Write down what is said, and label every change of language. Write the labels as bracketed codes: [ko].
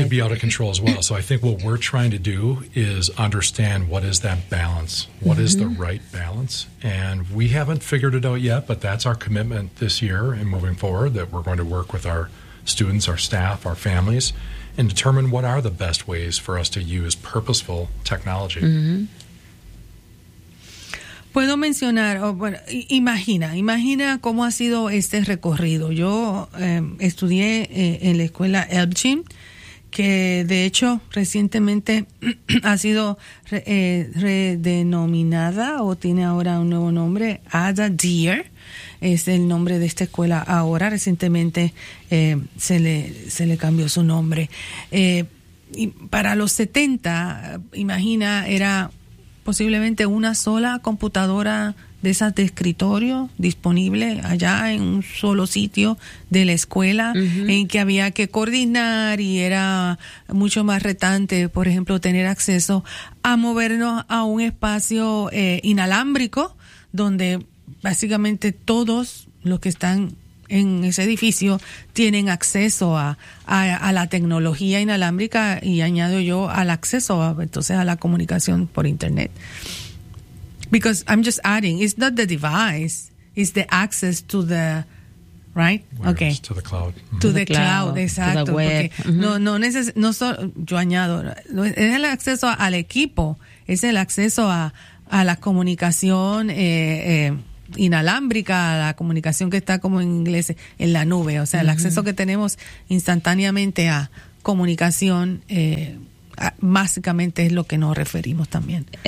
[en] It'd be out of control as well. So I think what we're trying to do is understand what is that balance, what is the right balance, and we haven't figured it out yet, but that's our commitment this year and moving forward, that we're going to work with our students, our staff, our families, and determine what are the best ways for us to use purposeful technology. [es] Puedo mencionar, imagina cómo ha sido este recorrido. Yo estudié en la escuela Elgin, que de hecho recientemente ha sido redenominada o tiene ahora un nuevo nombre, Ada Deer, es el nombre de esta escuela ahora. Recientemente se le cambió su nombre. Y para los 70, imagina, era posiblemente una sola computadora de esas de escritorio disponible allá en un solo sitio de la escuela, en que había que coordinar, y era mucho más retante, por ejemplo, tener acceso a movernos a un espacio inalámbrico donde básicamente todos los que están en ese edificio tienen acceso a la tecnología inalámbrica, y añado yo al acceso entonces a la comunicación por internet. [en] Because I'm just adding, it's not the device, it's the access to the to the cloud. To the cloud, exacto. To the web. [es] Yo añado, es el acceso al equipo, es el acceso a la comunicación inalámbrica, la comunicación que está, como en inglés, en la nube, o sea, el acceso que tenemos instantáneamente a comunicación, básicamente es lo que nos referimos también.